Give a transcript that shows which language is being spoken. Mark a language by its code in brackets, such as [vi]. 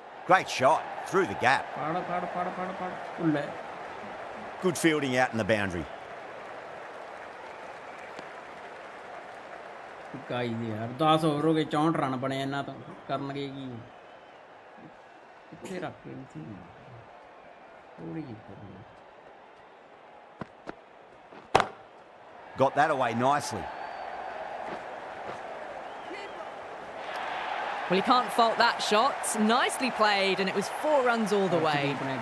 [en] Great shot through the gap. [pa] ਫੜ ਉੱਲੇ [en] Good fielding out in the boundary. [pa] ਕਾਈ ਦੇ ਯਾਰ 10 over ਹੋ ਗਏ 64 ਰਨ ਬਣੇ ਇਹਨਾਂ ਤੋਂ ਕਰਨਗੇ ਕੀ ਕਿੱਥੇ ਰੱਖ ਕੇ ਸੀ ਥੋੜੀ ਜਿਹੀ [en] Got that away nicely. Well, you can't fault that shot. Nicely played, and it was 4 runs all the way.